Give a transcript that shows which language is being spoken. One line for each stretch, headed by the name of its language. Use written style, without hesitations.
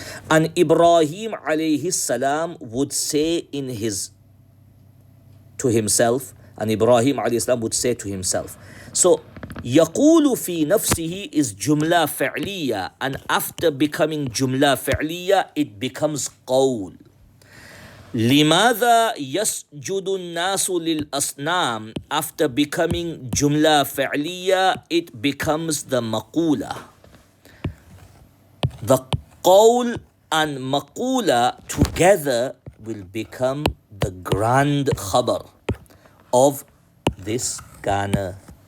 English: And Ibrahim alayhi salam would say to himself, and Ibrahim alayhi salam would say to himself. So,
Arabic: يقول في نفسه
English: is jumla fi'liya, and after becoming jumla fi'liya, it becomes qawl.
Arabic: لماذا يسجد الناس للأصنام?
English: After becoming jumla fi'liya, it becomes the maqula. The qawl and maqula together will become the grand khabar of this kana.